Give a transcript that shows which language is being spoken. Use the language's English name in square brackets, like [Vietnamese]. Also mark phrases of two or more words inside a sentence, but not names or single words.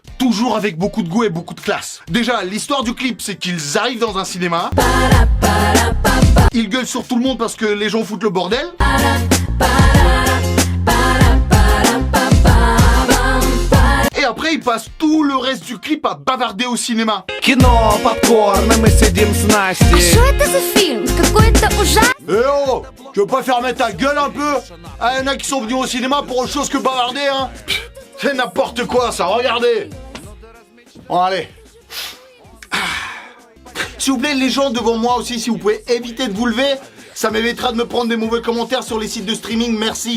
[French] Toujours avec beaucoup de goût et beaucoup de classe. Déjà l'histoire du clip c'est qu'ils arrivent dans un cinéma, ils gueulent sur tout le monde parce que les gens foutent le bordel. Et après, il passe tout le reste du clip à bavarder au cinéma. [Russian] Кино, попкорн, мы сидим с Настей. Что это за фильм? Какой-то ужасный. [French] Eh oh, tu veux pas faire mettre ta gueule un peu? Ah, y'en a qui sont venus au cinéma pour autre chose que bavarder, hein. C'est n'importe quoi, ça, regardez. Bon, allez. S'il vous plaît, les gens devant moi aussi, si vous pouvez éviter de vous lever, ça m'évitera de me prendre des mauvais commentaires sur les sites de streaming, merci.